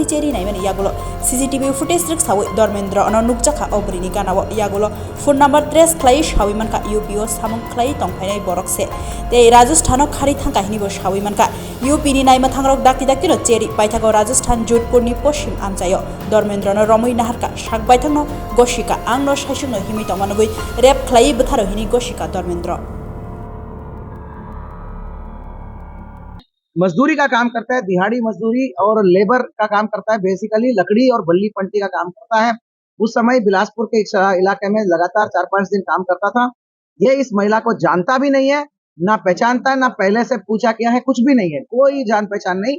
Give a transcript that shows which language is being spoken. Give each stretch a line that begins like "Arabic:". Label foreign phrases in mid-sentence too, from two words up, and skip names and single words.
Kok Borok: cheri naimani yagulo
English: CCTV footage
Kok Borok: rik sawi Dharmendra ono nukjakha oborini ganawo yagulo
English: phone number trace
Kok Borok: khlai shawi manka UPO samung khlai tongphainai borokse tei Rajasthan khari thangka hini bo shawi manka UP ni naimathangrok dakti no cheri paithago Rajasthan Jodhpur ni poshim amchayo Dharmendra no romoi naharka shak baithangno goshika angno shaishungno himi tongmanugui rep khlai butharo hini goshika Dharmendra
Hindi: मजदूरी का काम करता है, दिहाड़ी मजदूरी और लेबर का काम करता है। बेसिकली लकड़ी और बल्ली पंटी का काम करता है। उस समय बिलासपुर के इलाके में लगातार 4-5 दिन काम करता था। ये इस महिला को जानता भी नहीं है, ना पहचानता है, ना पहले से पूछा किया है, कुछ भी नहीं है, कोई जान पहचान नहीं।